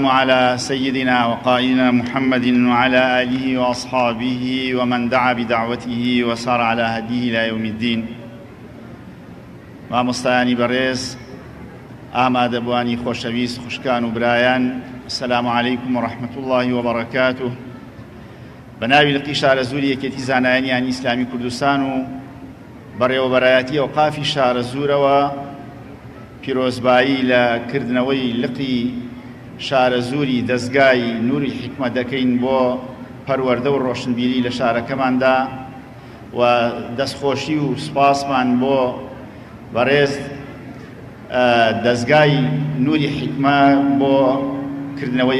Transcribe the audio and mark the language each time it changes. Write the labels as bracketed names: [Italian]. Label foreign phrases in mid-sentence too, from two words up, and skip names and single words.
[Arabic] على سيدنا وقائدنا محمد وعلى آله وأصحابه ومن دعا بدعوته وسار على هديه إلى يوم الدين [Central Kurdish] مامۆستایانی بەڕێز ئامادەبوانی خۆشەویست خوشکان و برایان [Arabic] السلام عليكم ورحمة الله وبركاته [Central Kurdish] بەناوی لقی شارەزووری یەکێتی زانایانیانی ئیسلامی کوردستان و بەڕێوەبەرایەتی ئەوقافی شارەزوورەوە پیرۆزبایی لە کردنەوەی لقی شارەزووری دەستگای نووری حکمە دەکەین بۆ پەروەردە و ڕۆشنبیری لە شارەکەماندا و دەستخۆشی و سپاسمان بۆ بەڕێز دەستگای نووری حکمە بۆ کردنەوەی